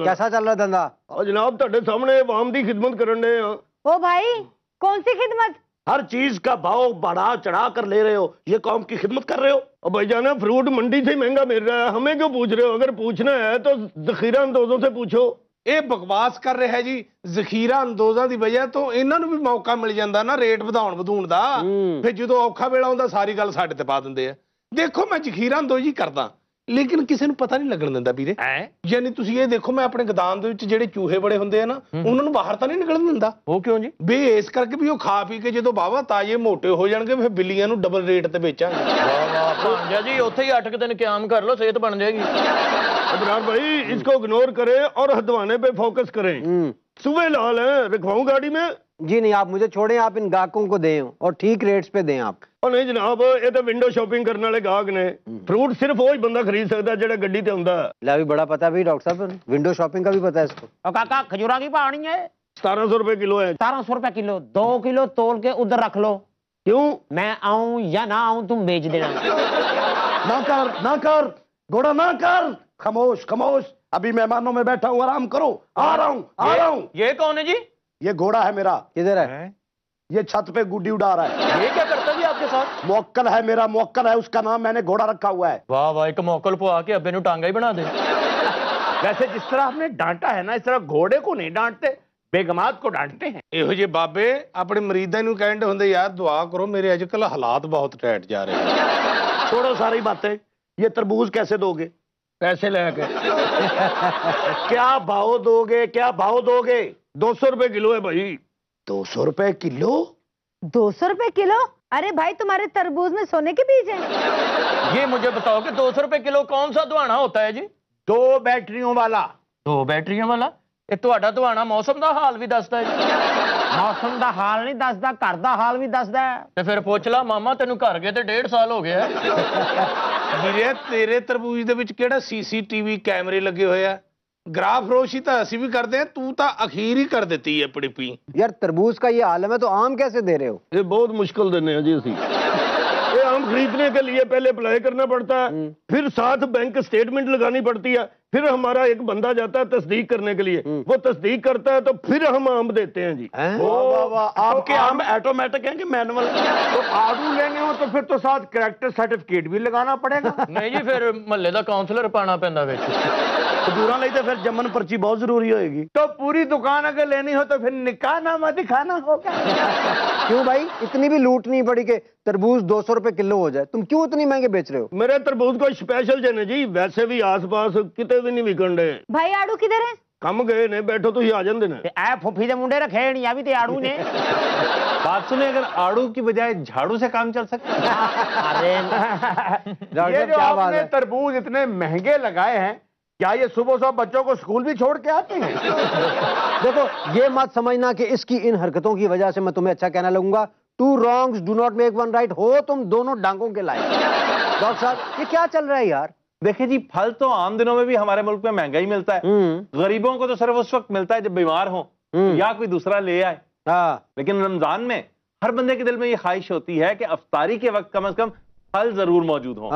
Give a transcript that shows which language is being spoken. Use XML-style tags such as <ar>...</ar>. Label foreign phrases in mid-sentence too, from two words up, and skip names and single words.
<ur>کیسا چل رہا دھندا؟</ur> <pa>جناب تہاڈے سامنے عوام دی خدمت کرن دے ہاں۔</pa> <ur>او بھائی کون سی خدمت؟ ہر چیز کا بھاؤ بڑھا چڑھا کر لے رہے ہو، یہ قوم کی خدمت کر رہے ہو۔ اور بھائی جانا فروٹ منڈی سے مہنگا مل رہا ہے، ہمیں کیوں پوچھ رہے ہو؟ اگر پوچھنا ہے تو ذخیرہ اندوزوں سے پوچھو۔</ur> <pa>ਇਹ ਬਕਵਾਸ ਕਰ ਰਿਹਾ ਹੈ ਜੀ। ਜ਼ਖੀਰਾ ਅੰਦੋਜ਼ਾਂ ਦੀ ਵਜ੍ਹਾ ਤੋਂ ਇਹਨਾਂ ਨੂੰ ਵੀ ਮੌਕਾ ਮਿਲ ਜਾਂਦਾ ਨਾ ਰੇਟ ਵਧਾਉਣ ਦਾ। ਫਿਰ ਜਦੋਂ ਔਖਾ ਵੇਲਾ ਆਉਂਦਾ ਸਾਰੀ ਗੱਲ ਸਾਡੇ ਤੇ ਪਾ ਦਿੰਦੇ ਆ। ਦੇਖੋ ਮੈਂ ਜ਼ਖੀਰਾ ਅੰਦੋਜ਼ੀ ਕਰਦਾ ਲੇਕਿਨ ਕਿਸੇ ਨੂੰ ਪਤਾ ਨਹੀਂ ਲੱਗਣ ਦਿੰਦਾ ਵੀਰੇ। ਯਾਨੀ ਤੁਸੀਂ ਇਹ ਦੇਖੋ ਮੈਂ ਆਪਣੇ ਗੋਦਾਮ ਦੇ ਵਿੱਚ ਜਿਹੜੇ ਚੂਹੇ ਬੜੇ ਹੁੰਦੇ ਆ ਨਾ ਉਹਨਾਂ ਨੂੰ ਬਾਹਰ ਤਾਂ ਨਹੀਂ ਨਿਕਲਣ ਦਿੰਦਾ। ਉਹ ਕਿਉਂ ਜੀ? ਵੀ ਇਸ ਕਰਕੇ ਵੀ ਉਹ ਖਾ ਪੀ ਕੇ ਜਦੋਂ ਬਾਵਾ ਤਾਜ਼ੇ ਮੋਟੇ ਹੋ ਜਾਣਗੇ ਫਿਰ ਬਿੱਲੀਆਂ ਨੂੰ ਡਬਲ ਰੇਟ ਤੇ ਵੇਚਾਂਗੇ। ਵਾਹ ਵਾਹ ਭਾਂਜਾ ਜੀ ਉੱਥੇ ਹੀ 8 ਦਿਨ ਕਿਆਮ ਕਰ ਲਓ, ਸਿਹਤ ਬਣ ਜਾਏਗੀ।</pa> <ur>ابرار بھائی اس کو اگنور کریں اور ہدوانے پہ فوکس کریں۔ صبح لال ہیں، رکھواؤں گاڑی میں؟ جی نہیں، آپ مجھے چھوڑیں، آپ ان گاہکوں کو دیں اور ٹھیک ریٹس پہ دیں آپ۔ اور نہیں جناب، یہ تو</ur> <en>window shopping</en> <ur>کرنے والے گاہک نے، فروٹ صرف وہی بندہ خرید سکتا ہے</ur> <pa>جڑا گڈی تے ہوندا ہے۔</pa> <ur>لا بھی بڑا پتہ ہے بھی ڈاکٹر صاحب،</ur> <en>window shopping</en> <ur>کا بھی پتہ ہے اس کو۔ اور کاکا کھجورا کی پہاڑی ہے 1700 روپے کلو ہے۔ 1700 روپے کلو، 2 کلو تول کے ادھر رکھ لو۔ کیوں؟ میں آؤں یا نہ آؤں تم بیچ دینا۔ نہ کر گھوڑا، نہ کر، خاموش خاموش، ابھی مہمانوں میں بیٹھا ہوں، آرام کرو، آ رہا ہوں۔ یہ کون ہے جی؟ یہ گھوڑا ہے میرا۔ کدھر ہے؟ یہ چھت پہ گڈی اڑا رہا ہے۔ یہ کیا کرتا جی آپ کے ساتھ؟ موکل ہے میرا، موکل ہے، اس کا نام میں نے گھوڑا رکھا ہوا ہے۔</ur> <pa>واہ واہ، ایک موکل پو آ کے ابے نو ٹانگا ہی بنا دے۔</pa> <ur>ویسے جس طرح آپ نے ڈانٹا ہے نا اس طرح گھوڑے کو نہیں ڈانٹتے، بیگمات کو ڈانٹتے ہیں۔</ur> <pa>ਇਹੋ ਜਿਹੇ ਬਾਬੇ ਆਪਣੇ ਮਰੀਜ਼ਾਂ ਨੂੰ ਕਹਿੰਦੇ ਹੁੰਦੇ ਯਾਰ ਦੁਆ ਕਰੋ ਮੇਰੇ ਅੱਜਕੱਲ ਹਾਲਾਤ ਬਹੁਤ ਟੈਟ ਜਾ ਰਹੇ ਨੇ।</pa> <ur>چھوڑو ساری باتیں، یہ تربوز کیسے دو گے؟ پیسے لے کے کیا بھاؤ دو گے؟ کیا بھاؤ دو گے؟ 200 روپے کلو ہے بھائی۔ 200 روپے کلو؟ 200 روپے کلو؟ ارے بھائی تمہارے تربوز میں سونے کے بیج ہیں؟ یہ مجھے بتاؤ کہ 200 روپے کلو کون سا دوانا ہوتا ہے جی؟ 2 بیٹریوں والا۔</ur> <pa>2 بیٹریاں والا؟ ਇਹ ਤੁਹਾਡਾ ਦਵਾਣਾ ਮੌਸਮ ਦਾ ਹਾਲ ਵੀ ਦੱਸਦਾ ਹੈ। ਮੌਸਮ ਦਾ ਹਾਲ ਨਹੀਂ ਦੱਸਦਾ, ਘਰ ਦਾ ਹਾਲ ਵੀ ਦੱਸਦਾ। ਤੇ ਫਿਰ ਪੁੱਛ ਲਾ ਮਾਮਾ, ਤੈਨੂੰ ਘਰ ਗਏ ਤੇ 1.5 ਸਾਲ ਹੋ ਗਿਆ। ਵੀਰੇ ਤੇਰੇ ਤਰਬੂਜ ਦੇ ਵਿੱਚ ਕਿਹੜਾ ਸੀਸੀਟੀਵੀ ਕੈਮਰੇ ਲੱਗੇ ਹੋਏ ਆ? ਗ੍ਰਾਫ ਫਰੋਸ਼ੀ ਤਾਂ ਅਸੀਂ ਵੀ ਕਰਦੇ ਆ, ਤੂੰ ਤਾਂ ਅਖੀਰ ਹੀ ਕਰ ਦਿੱਤੀ ਹੈ ਪੜੀਪੀ।</pa> <ur>یار تربوز کا یہ عالم ہے تو آم کیسے دے رہے ہو؟ یہ بہت مشکل دینے ہیں جی اسی۔ یہ آم خریدنے کے لیے پہلے اپلائی کرنا پڑتا ہے، پھر ساتھ</ur> <en>bank statement</en> <ur>لگانی پڑتی ہے، پھر ہمارا ایک بندہ جاتا ہے تصدیق کرنے کے لیے، وہ تصدیق کرتا ہے تو پھر ہم آم دیتے ہیں جی۔ واہ واہ واہ، آپ کے آم آٹومیٹک ہیں کہ مینول؟ تو آڑو لینے ہو تو پھر تو ساتھ</ur> <en>character certificate</en> <ur>بھی لگانا پڑے گا۔</ur> <pa>نہیں جی، پھر محلے دا کاؤنسلر پانا پیندا وچ۔ کھجوراں لئی تے پھر جمن پرچی بہت ضروری ہوئے گی۔</pa> <ur>تو پوری دکان اگر لینی ہو تو پھر نکاح نامہ دکھانا ہوگا۔ کیوں بھائی اتنی بھی لوٹ نہیں پڑی کہ تربوز 200 روپے کلو ہو جائے؟ تم کیوں اتنی مہنگے بیچ رہے ہو؟</ur> <pa>میرے تربوز کو اسپیشل جنے جی، ویسے بھی آس پاس کتے بھی نہیں وکنڈے۔</pa> <ur>بھائی آڑو کدھر ہے؟</ur> <pa>کم گئے نے، بیٹھو تو ہی آ جاندے نے۔ اے پھوپھی دے منڈے رکھے نہیں، ابھی تے آڑو نے۔</pa> <ur>بات سنیں، اگر آڑو کی بجائے جھاڑو سے کام چل سکتا ہے؟ یہ جو آپ نے تربوز اتنے مہنگے لگائے ہیں، کیا یہ صبح صبح بچوں کو اسکول بھی چھوڑ کے آتے ہیں؟ دیکھو یہ مت سمجھنا کہ اس کی ان حرکتوں کی وجہ سے میں تمہیں اچھا کہنا لگوں گا۔</ur> <en>2 wrongs do not make 1 right،</en> <ur>ہو تم دونوں ڈانگوں کے لائق۔ ڈاکٹر صاحب یہ کیا چل رہا ہے یار؟ دیکھیں جی، پھل تو عام دنوں میں بھی ہمارے ملک میں مہنگا ہی ملتا ہے، غریبوں کو تو صرف اس وقت ملتا ہے جب بیمار ہوں یا کوئی دوسرا لے آئے، لیکن رمضان میں ہر بندے کے دل میں یہ خواہش ہوتی ہے کہ افطاری کے وقت کم از کم پھل ضرور موجود ہوں.</ur>